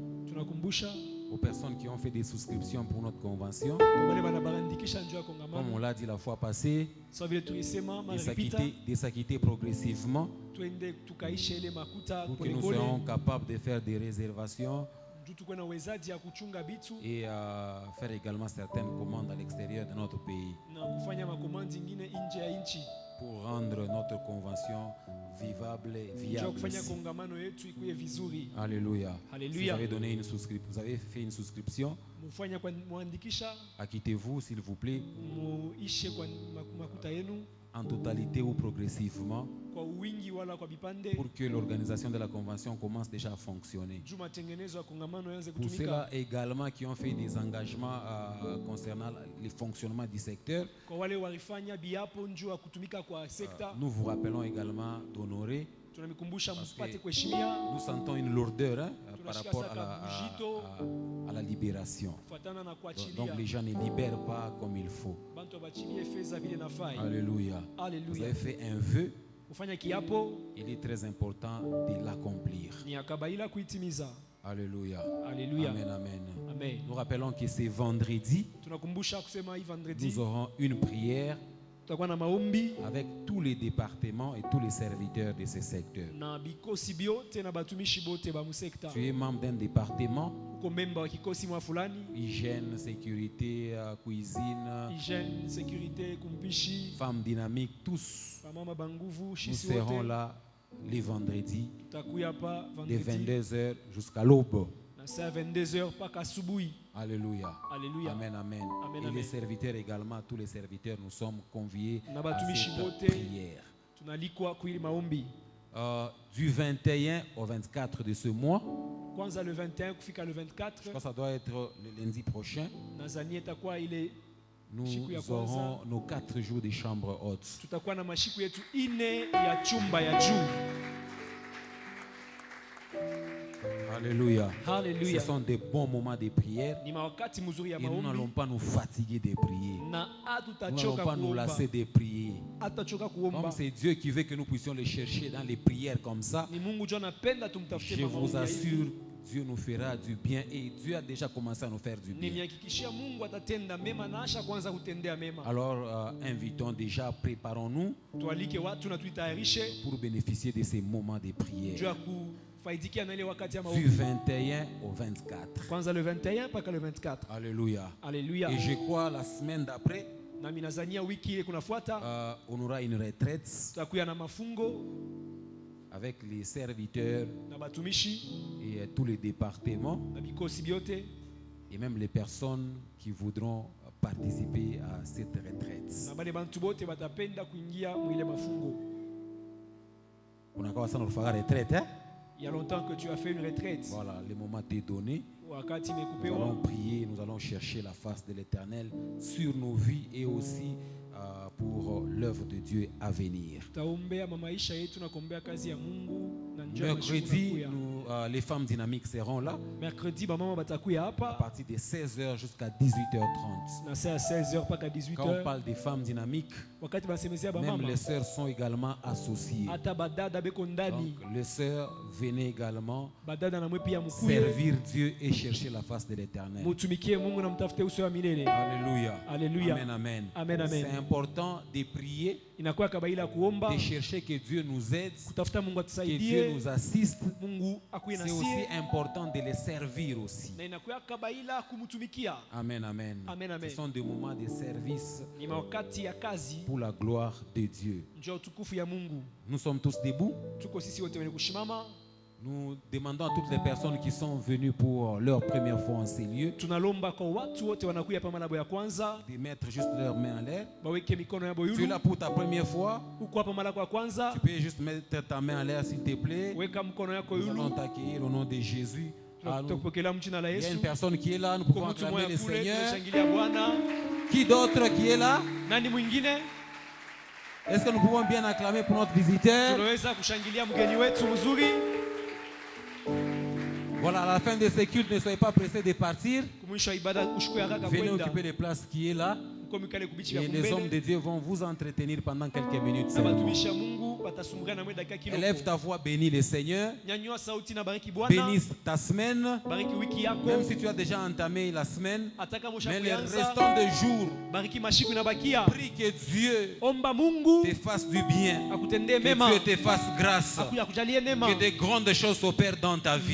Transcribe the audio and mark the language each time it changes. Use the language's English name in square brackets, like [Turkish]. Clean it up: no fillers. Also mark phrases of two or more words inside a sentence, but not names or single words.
[Swahili] tunakumbusha [French] aux personnes qui ont fait des souscriptions pour notre convention. [Swahili] kwa wale wanabarandikisha njoo ya [French] Comme [Swahili] kongamano [French] on l'a dit la fois passée, [Swahili] sawa vile tulisema mara iliyopita [French] de s'acquitter progressivement [Swahili] twende tukaisha ile makuta [French] pour que nous [Swahili] polepole [French] soyons capables de faire des réservations [Swahili] juu tukuwe na uwezaji ya kuchunga bitu [French] et faire également certaines commandes à l'extérieur de notre pays [Swahili] na kufanya makomandi ingine nje ya nchi [French] pour rendre notre convention vivable et [Swahili] njoo [French] viable. [Swahili] kufanya kongamano yetu ikuwe vizuri. [French] Alléluia. [Swahili] Alléluia. [French] Si vous avez fait une souscription, [Swahili] Mufanya kwa muandikisha [French] acquittez-vous s'il vous plaît [Swahili] muishe kwa makuta yenu [French] en totalité ou progressivement [Swahili] kwa wingi wala kwa bipande [French] pour que l'organisation de la convention commence déjà à fonctionner. [Swahili] juu matengenezo ya kongamano yaanze [French] Pour [Swahili] kutumika. [French] ceux-là également qui ont fait des engagements concernant le fonctionnement du secteur, [Swahili] Kwa wale walifanya biapo njuu ya kutumika kwa sekta [French] nous vous rappelons également d'honorer. [Swahili] tunamikumbusha [French] Parce [Swahili] mpate [French] que [Swahili] kuheshimia [French] nous sentons une lourdeur par [Swahili] Tunashika [French] rapport [Swahili] saka bujito. [French] à la libération. [Swahili] kufuatana na [French] Donc [Swahili] kuachilia [French] les gens ne libèrent pas comme il faut. [Swahili] bantu abachilie fedha vile nafai. [French] Alléluia. Vous [Swahili] Haleluya. [French] avez fait un vœu, [Swahili] Kufanya kiapo [French] il est très important de l'accomplir. [Swahili] ni akabaila kuitimiza. [French] Alléluia. [Swahili] Haleluya. [French] Amen, amen. [Swahili] Amen. [French] Nous rappelons que c'est vendredi, [Swahili] Tunakumbusha kusema hii vendredi [French] nous aurons une prière [Swahili] tutakuwa na maombi [French] avec tous les départements et tous les serviteurs de ce secteur. [Swahili] na bikosi byote na batumishi bote ba musekta. [French] Tu es membre d'un département, [Swahili] Uko memba wa kikosi mwa fulani, [French] hygiène, sécurité, cuisine, [Swahili] hygiene, sécurité, kumpishi, [French] femmes dynamiques, tous. [Swahili] bamama banguvu, [French] Nous [Swahili] shisi [French] serons [Swahili] wote. [French] là les vendredis [Swahili] Tutakuya hapa [French] de [Swahili] vendredi [French] 22h jusqu'à l'aube. [Swahili] na saa 22h mpaka asubuhi. [French] Alléluia. [Swahili] Alléluia. [French] Amen, amen. [Swahili] Amen, [French] Et [Swahili] amen. [French] les serviteurs également, tous les serviteurs, nous sommes conviés [Swahili] Na [French] à [Swahili] batumishi [French] cette [Swahili] bote. [French] prière. [Swahili] Tunalikwa kuili maombi. [French] Du 21 au 24 de ce mois, [Swahili] Kwanza le 21 kufika le [French] je [Swahili] 24 [French] crois que ça doit être le lundi prochain, [Swahili] nadhani itakuwa ile [French] nous [Swahili] Siku ya [French] aurons [Swahili] kwanza. [French] nos 4 jours de chambre haute. [Swahili] tutakuwa na mashiku yetu ine ya chumba ya juu. [French] Alléluia. Ce [Swahili] Haleluya. [French] sont des bons moments de prière [Swahili] Ni mawakati mzuri ya [French] et nous n'allons [Swahili] maombi [French] pas nous fatiguer de prier. [Swahili] na [French] Nous n'allons [Swahili] hatutachoka [French] pas nous [Swahili] kuomba. [French] lasser de prier. [Swahili] Hatachoka kuomba. [French] Comme c'est Dieu qui veut que nous puissions le chercher dans les prières comme ça, [Swahili] Ni Mungu jo anapenda tumtafutie [French] je vous [Swahili] maombi ya hivi. [French] assure, Dieu nous fera du bien et Dieu a déjà commencé à nous faire du bien. [Swahili] Nimehakikishia Mungu atatenda mema na asha kwanza kutendea mema. [French] Alors, invitons déjà, préparons-nous [Swahili] Tualike watu na tuitayarishe [French] pour bénéficier de ces moments de [Swahili] juu [French] prière. [Swahili] ya kufaidikia na ile wakati ya [French] Du [Swahili] maombi. [French] 21 au 24. [Swahili] Kwanza le 21 mpaka le 24. [French] Alléluia. [Swahili] Alléluia. [French] Et je crois la semaine d'après, [Swahili] Na minazania wiki ile kunafuata [French] on aura une retraite [Swahili] tutakuya na mafungo [French] avec les serviteurs [Swahili] na batumishi [French] et tous les départements [Swahili] na bikosi byote [French] et même les personnes qui voudront participer à cette retraite. [Swahili] na bale bantu bote batapenda kuingia mwile mafungo. [French] On a [Swahili] sana kufanya retraite, hein? [French] Il y a longtemps que tu as fait une retraite. Voilà, le moment est donné. [Swahili] Wakati [French] Nous [Swahili] imekupewa [French] allons prier, nous allons chercher la face de l'Éternel sur nos vies et aussi pour l'œuvre de Dieu à venir. [Swahili] tutaombea maisha yetu na kuombea kazi ya Mungu na njoo ya mashiko [French] Mercredi, [Swahili] nakuya. [French] les femmes dynamiques seront là [Swahili] Mercredi bamama batakuya [French] à [Swahili] hapa [French] partir de 16h jusqu'à 18h30. [Swahili] na saa 16h mpaka [French] Quand on [Swahili] 18h. [French] parle des femmes dynamiques, [Swahili] Wakati basemezea [French] même [Swahili] bamama [French] les sœurs sont également associées. [Swahili] hata badada beko ndani, [French] Donc, les sœurs, venez également [Swahili] badada na mwe pia mkuye [French] servir Dieu et chercher la face de l'Éternel. [Swahili] mutumikie Mungu na mtafute uso wa milele. [French] Alléluia. [Swahili] Alléluia. [French] Amen, amen. [Swahili] Amen, amen. [French] C'est important de prier, [Swahili] Inakuwa kabaila kuomba [French] de chercher que Dieu nous aide, [Swahili] kutafuta Mungu [French] que Dieu [Swahili] atusaidie, [French] nous assiste. [Swahili] Mungu akuwe na [French] C'est aussi [Swahili] sie, [French] important de les servir aussi. [Swahili] na inakuwa kabaila kumtumikia. [French] Amen, amen. [Swahili] Amen, amen. [French] Ce sont des moments de service [Swahili] Ni wakati ya kazi [French] pour la gloire de Dieu. [Swahili] njoo utukufu ya Mungu. [French] Nous sommes tous debout. [Swahili] Tuko sisi wote wenye kushimama, [French] Nous demandons à toutes les personnes qui sont venues pour leur première fois en ces lieux [Swahili] tunalomba kwa watu wote wanakuya hapa malabo ya kwanza [French] de mettre juste leurs mains en l'air. [Swahili] baweke mikono yabo [French] Tu es [Swahili] yulu. [French] là pour ta première fois. [Swahili] Uko hapa malako ya kwanza, [French] Tu peux juste mettre ta main en l'air s'il te plaît. [Swahili] weka mkono yako [French] Nous allons [Swahili] yulu. [French] t'accueillir au nom de Jésus. Ah, nous- [Swahili] Tunakupokea mjina la [French] Il y a [Swahili] Yesu. [French] une personne qui est là, nous [Swahili] Kwa [French] pouvons [Swahili] mtu [French] acclamer [Swahili] mmoja [French] le [Swahili] kule [French] Seigneur. [Swahili] tunashangilia Bwana. [French] Qui d'autre qui est là? [Swahili] Nani mwingine? [French] Est-ce que nous pouvons bien acclamer pour notre visiteur? [Swahili] Tunaweza kushangilia mgeni wetu mzuri. [French] Voilà, à la fin de ce culte, ne soyez pas pressés de partir. [Swahili] Kumwisho wa ibada ushukue haraka [French] Venez [Swahili] kwenda. [French] occuper les places qui est là. [Swahili] Mko mikale kubichi ya [French] Et les hommes [Swahili] kumbele. [French] de Dieu vont vous entretenir pendant quelques minutes [Swahili] Na [French] seulement. [Swahili] batumishi ya Mungu [French] Élève ta voix, bénis le Seigneur. Bénis ta semaine. Même si tu as déjà entamé la semaine, mais les restants de jours, prie que Dieu te fasse du bien, que Dieu te fasse grâce, que de grandes choses s'opèrent dans ta vie.